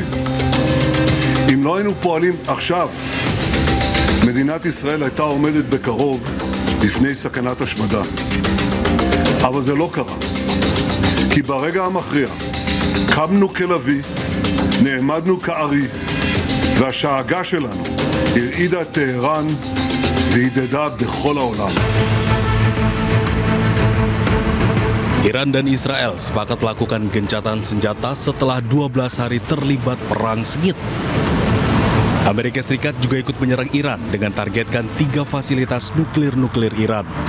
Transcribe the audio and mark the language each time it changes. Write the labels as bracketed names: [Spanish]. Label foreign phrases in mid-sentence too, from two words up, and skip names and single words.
[Hebrew] אם לא היינו פועלים עכשיו, מדינת ישראל הייתה עומדת בקרוב לפני סכנת השמדה. אבל זה לא קרה, כי ברגע המכריע קמנו כלבי, נעמדנו כארי, והשאגה שלנו הרעידה את טהרן והדהדה בכל העולם. [Indonesian] Iran dan Israel sepakat lakukan gencatan senjata setelah 12 hari terlibat perang sengit. Amerika Serikat juga ikut menyerang Iran dengan targetkan 3 fasilitas nuklir Iran.